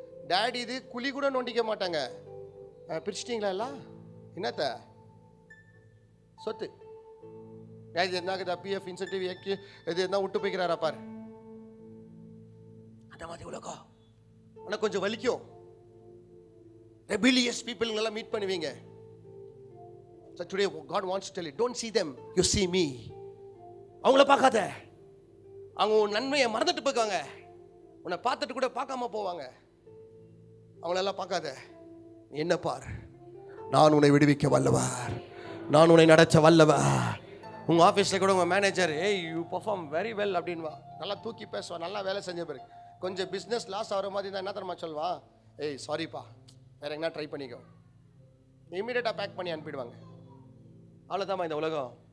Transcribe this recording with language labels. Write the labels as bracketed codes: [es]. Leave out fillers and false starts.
[ta] Daddy இது குழி கூட நோண்டிக்க மாட்டாங்க. பிரிச்சிட்டிங்களா எல்லாம், என்னத்த சொத்து இது என்ன பிஎஃப் இன்சென்டிவ் இது என்ன விட்டு போய்க்கிறாரா பாரு. அந்த மாதிரி உலகம். ஆனால் கொஞ்சம் வலிக்கும். ரெபிலியஸ் பீப்புள்ங்கெல்லாம் மீட் பண்ணுவீங்க. [en] So today God wants to tell you, don't see them, you see me. [ta] அவங்கள பார்க்காத, அவங்க உன் நன்மையை மறந்துட்டு போய்க்காங்க, உன்னை பார்த்துட்டு கூட பார்க்காம போவாங்க. அவங்களெல்லாம் பார்க்காத, என்ன பார், நான் உன்னை விடுவிக்க வல்லவர், நான் உன்னை நடத்த வல்லவர். உங்கள் ஆஃபீஸில் கூட உங்கள் மேனேஜர் ஏய் [en] you perform very well [ta] அப்படின்வா, நல்லா தூக்கி பேசுவான், நல்லா வேலை செஞ்ச பிறகு கொஞ்சம் பிஸ்னஸ் லாஸ் ஆகிற மாதிரி தான் என்ன தரமா சொல்வான், ஏய் சாரிப்பா வேற எங்கன்னா ட்ரை பண்ணிக்கோ, இமீடியட்டாக பேக் பண்ணி அனுப்பிடுவாங்க. அவ்வளோதாம்மா இந்த உலகம்.